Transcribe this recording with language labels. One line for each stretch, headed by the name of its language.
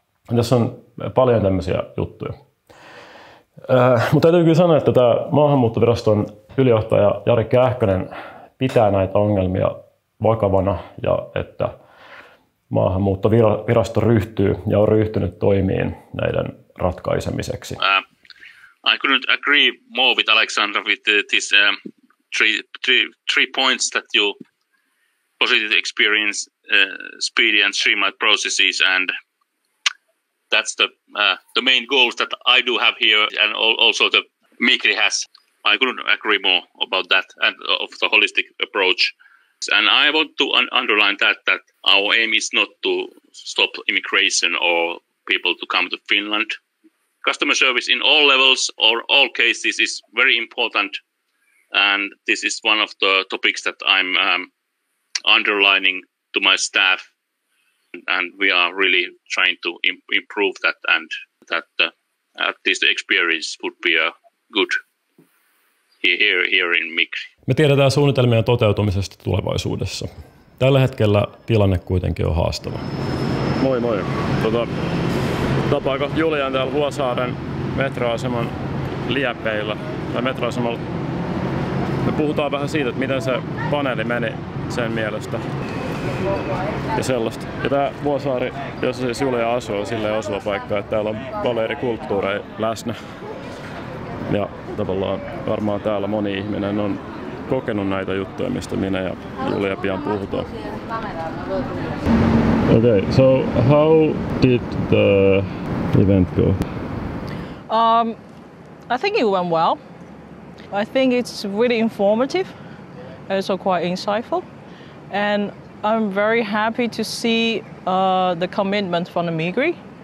Finnish: Ja tässä on paljon tämmöisiä juttuja. Mutta täytyy kyllä sanoa, että tämä maahanmuuttoviraston ylijohtaja Jari Kähkönen pitää näitä ongelmia vakavana ja että maahanmuuttovirasto ryhtyy ja on ryhtynyt toimiin näiden ratkaisemiseksi.
English: I couldn't agree more with Alexandra with these three points that you positive experience, speedy and streamlined processes, and that's the main goals that I do have here, and also the Migri has. I couldn't agree more about that and of the holistic approach. And I want to underline that our aim is not to stop immigration or people to come to Finland. Customer service in all levels or all cases is very important, and this is one of the topics that I'm underlining to my staff, and we are really trying to improve that, and that at least the experience would be a good here in Migri.
Finnish: Me tiedetään suunnitelmien toteutumisesta tulevaisuudessa. Tällä hetkellä tilanne kuitenkin on haastava. Moi moi. Tapaako Julian täällä Vuosaaren metroaseman liepeillä tai metroasemalla. Me puhutaan vähän siitä, että miten se paneeli meni sen mielestä ja sellaista. Ja tää Vuosaari, jossa siis Julia asuu, on silleen osuva paikka, että täällä on paljon eri kulttuureja läsnä. Ja tavallaan varmaan täällä moni ihminen on kokenut näitä juttuja, mistä minä ja Julia pian puhutaan.
English: Okay, so how did the event go? I think it went well. I think it's really informative, also quite insightful, and I'm very happy to see the commitment from the Migri.